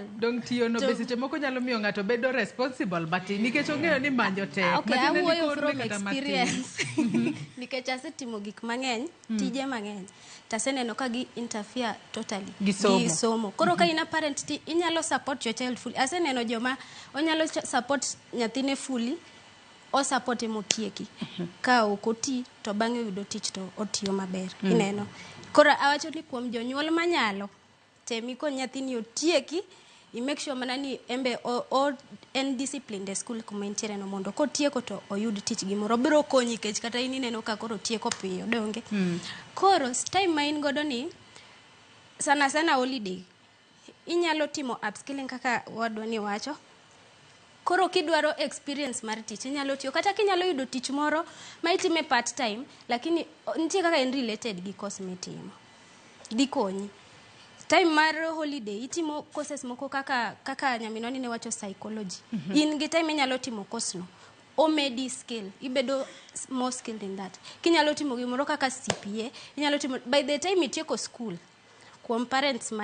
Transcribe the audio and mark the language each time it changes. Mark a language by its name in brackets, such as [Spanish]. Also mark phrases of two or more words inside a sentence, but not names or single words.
[Luo (Kenya and Tanzania)] Dong tiyo no besi moko nyalo miyo ng'ato bedo [English] responsible but [Luo (Kenya and Tanzania)] nikech ong'eyo ni manjo tek. Okay, awuoyo [English] from experience. [Luo (Kenya and Tanzania)] Nikech asetimo gik mang'eny, tije mang'eny. Taseneno ka gi interfere totally gi somo. Koro ka ina parent ti inyalo [English] support your child fully. [Luo (Kenya and Tanzania)] Aseneno joma onyalo support nyathine fully o support motieki. Ka okoti to bang'e yudo tich to otiyo maber. Ineno. Koro awacho ni kuom jonyuol manyalo temi kon nyathini otieki i [English] make sure [Luo (Kenya and Tanzania)] mana ni embe en disciplined e school kuma intiere no mondo kotieko to oyud tich gimoro biro konyi kech kata in ineno ka koro tieko piyo donge. Koro time ma in godo ni sana holiday inyalo timo upskilling kaka wadwa ni wacho. Koro kidwaro experience mar tich inyalo tiyo kata kinyalo yudo tich moro ma itime [English] part time [Luo (Kenya and Tanzania)] lakini nitie kaka en related gi course mitimo. Dhi konyi. Time mar holiday itimo courses moko kaka nyaminoni ne wacho psychology. In gi time inyalo timo course no. O medi skill. [English] Ibedo more skilled in that. [Luo (Kenya and Tanzania)] Kinyalo timo gimoro kaka CPA, inyalo timo [English] by the time [Luo (Kenya and Tanzania)] itieko school. Kuom parents